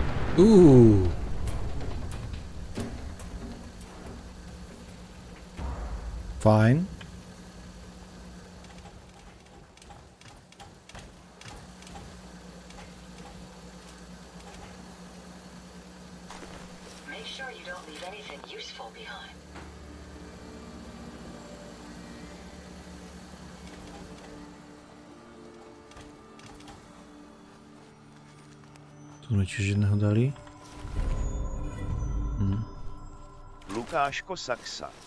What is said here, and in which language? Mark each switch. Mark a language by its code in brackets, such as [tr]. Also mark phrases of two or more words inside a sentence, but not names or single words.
[sk] Fajn. [en] Make sure you don't leave anything useful behind. [sk] Tu sme tiež jedného dali. Lukáško Saxa.